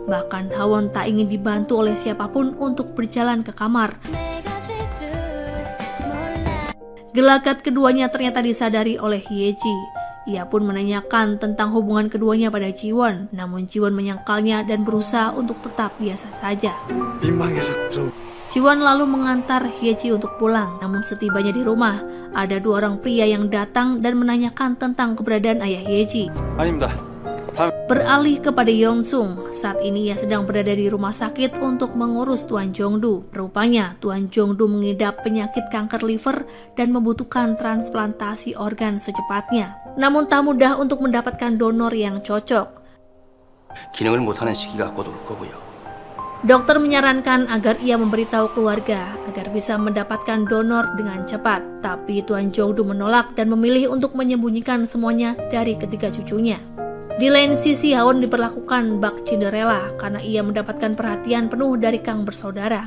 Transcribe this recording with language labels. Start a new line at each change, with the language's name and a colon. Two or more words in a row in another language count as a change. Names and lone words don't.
Indonesian: Bahkan Hawon tak ingin dibantu oleh siapapun untuk berjalan ke kamar. Gelagat keduanya ternyata disadari oleh Hyeji. Ia pun menanyakan tentang hubungan keduanya pada Jiwon, namun Jiwon menyangkalnya dan berusaha untuk tetap biasa saja.
Korean: 민망해서 좀.
Indonesian: Jiwon lalu mengantar Hyeji untuk pulang, namun setibanya di rumah, ada dua orang pria yang datang dan menanyakan tentang keberadaan ayah Hyeji.
Korean: 아닙니다.
Indonesian: Beralih kepada Yongsung, saat ini ia sedang berada di rumah sakit untuk mengurus Tuan Jongdu. Rupanya Tuan Jongdu mengidap penyakit kanker liver dan membutuhkan transplantasi organ secepatnya. Namun tak mudah untuk mendapatkan donor yang cocok.
Korean: 기능을 못하는 시기가 곧 올 거고요.
Indonesian: Dokter menyarankan agar ia memberitahu keluarga agar bisa mendapatkan donor dengan cepat. Tapi Tuan Jongdu menolak dan memilih untuk menyembunyikan semuanya dari ketiga cucunya. Di lain sisi, Hawon diperlakukan bak Cinderella karena ia mendapatkan perhatian penuh dari Kang bersaudara.